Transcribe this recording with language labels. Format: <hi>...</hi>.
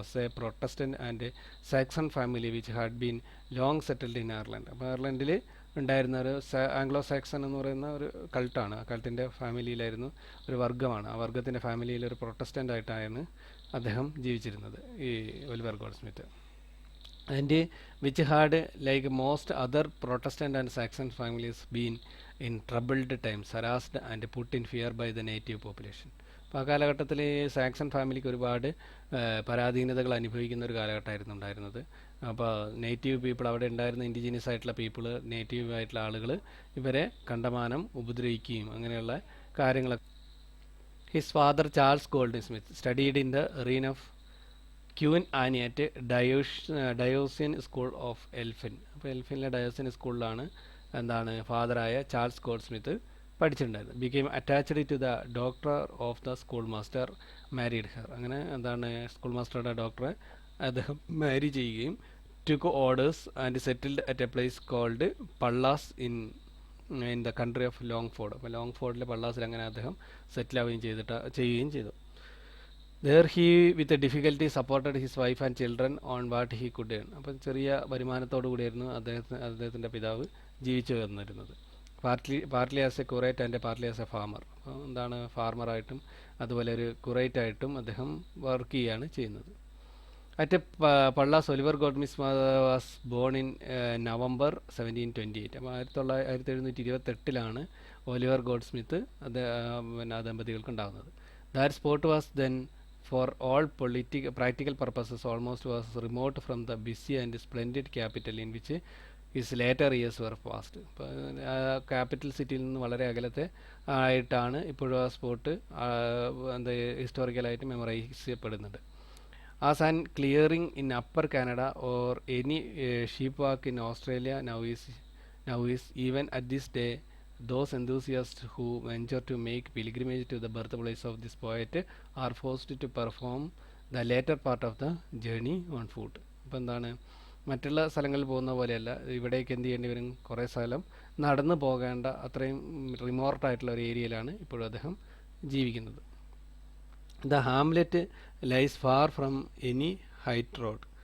<en>Was a Protestant and Saxon family which had been long settled in Ireland.</en> <ml>അപ്പോൾ അയർലൻഡിൽ ഉണ്ടായിരുന്ന ഒരു Anglo Saxon എന്ന് പറയുന്ന ഒരു കൾട്ടാണ്. ആ കൾട്ടിൻ്റെ ഫാമിലിയിലായിരുന്നു, ഒരു വർഗ്ഗമാണ്. ആ വർഗ്ഗത്തിൻ്റെ ഫാമിലിയിൽ ഒരു പ്രൊട്ടസ്റ്റൻ്റ് ആയിട്ടാണ് അദ്ദേഹം ജീവിച്ചിരുന്നത്, ഈ Oliver gold Smith.</ml> <en>And which had, like most other Protestant and Saxon families, been in troubled times, harassed and put in fear by the native population.</en> <ml>അപ്പോൾ ആ കാലഘട്ടത്തിൽ സാക്സൺ ഫാമിലിക്ക് ഒരുപാട് പരാധീനതകൾ അനുഭവിക്കുന്ന ഒരു കാലഘട്ടമായിരുന്നു ഉണ്ടായിരുന്നത്. അപ്പോൾ നേറ്റീവ് പീപ്പിൾ, അവിടെ ഉണ്ടായിരുന്ന ഇൻഡിജിനിയസ് ആയിട്ടുള്ള പീപ്പിൾ, നേറ്റീവ് ആയിട്ടുള്ള ആളുകൾ ഇവരെ കണ്ടമാനം ഉപദ്രവിക്കുകയും അങ്ങനെയുള്ള കാര്യങ്ങളൊക്കെ.</ml> <en>His father Charles Goldsmith studied in the reign of Queen Anne at diocesan school of Elphin.</en> <ml>അപ്പോൾ എൽഫിനിലെ ഡയോസിയൻ സ്കൂളിലാണ് ഫാദറായ Charles gold Smith പഠിച്ചിട്ടുണ്ടായിരുന്നത്.</ml> <en>Became attached to the daughter of the school master, married her.</en> <ml>അങ്ങനെ school മാസ്റ്ററുടെ ഡോക്ടറെ അദ്ദേഹം മാരി ചെയ്യുകയും</ml> <en>Took orders and settled at a place called Pallas in the country of Longford.</en> <ml>അപ്പോൾ ലോങ്ഫോർഡിലെ പള്ളാസിൽ അങ്ങനെ അദ്ദേഹം സെറ്റിൽ ആവുകയും ചെയ്യുകയും ചെയ്തു.</ml> <en>There he with a difficulty supported his wife and children on what he could earn.</en> <ml>അപ്പം ചെറിയ വരുമാനത്തോടു കൂടിയായിരുന്നു അദ്ദേഹത്തിൻ്റെ പിതാവ് ജീവിച്ചു വന്നിരുന്നത്.</ml> <en>Partly as a curate and partly as a farmer.</en> <ml>അപ്പോൾ ഫാർമറായിട്ടും അതുപോലെ ഒരു കുറേറ്റായിട്ടും അദ്ദേഹം വർക്ക് ചെയ്യുകയാണ് ചെയ്യുന്നത്.</ml> <en>At Pallas Oliver Goldsmith was born in November 1728.</en> <ml>അപ്പോൾ 1728 ഒലിവർ ഗോൾഡ് സ്മിത്ത് ആ ദമ്പതികൾക്ക് ഉണ്ടാകുന്നത്.</ml> <en>That spot was then for all practical purposes almost was remote from the busy and splendid capital in which his later years were passed.</en> <ml>Capital സിറ്റിയിൽ നിന്ന് വളരെ അകലത്തെ ആയിട്ടാണ് ഇപ്പോഴും ആ സ്പോട്ട് ഹിസ്റ്റോറിക്കലായിട്ട് മെമ്മറൈസ് ചെയ്യപ്പെടുന്നുണ്ട്.</ml> <en>As an clearing in Upper Canada or any sheep walk in Australia now is even at this day those enthusiasts who venture to make pilgrimage to the birthplace of this poet are forced to perform the later part of the journey on foot.</en> <ml>അപ്പോൾ മറ്റുള്ള സ്ഥലങ്ങളിൽ പോകുന്ന പോലെയല്ല, ഇവിടേക്ക് എന്ത് ചെയ്യേണ്ടി വരും, കുറേ സ്ഥലം നടന്നു പോകേണ്ട അത്രയും റിമോട്ടായിട്ടുള്ള ഒരു ഏരിയയിലാണ് ഇപ്പോഴും അദ്ദേഹം ജീവിക്കുന്നത്.</ml> <en>The hamlet lies far from any height road.</en>